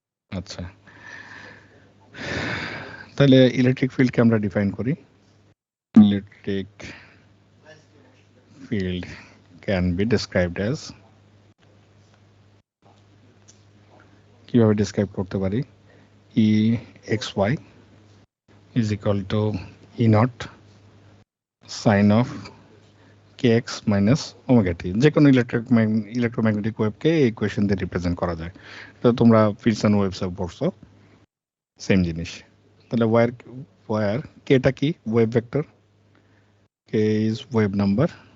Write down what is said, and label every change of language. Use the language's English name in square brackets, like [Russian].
[Bangla] আচ্ছা তাহলে ইলেকট্রিক ফিল্ডকে আমরা ডিফাইন করি। [English] electric field can be described as, [Bangla] কিভাবে ডেসক্রাইব করতে পারি? [English] E xy is equal to E naught sin of kx minus omega t। [Bangla] যে কোনো ইলেকট্রোম্যাগনেটিক ওয়েভকে এই ইকুয়েশন দিয়ে রিপ্রেজেন্ট করা যায়। তো তোমরা ফিল্ডস এন্ড ওয়েভস এ পড়ছো, সেম জিনিস। তাহলে ওয়ার কেটা কি? [English] wave vector, k is wave number,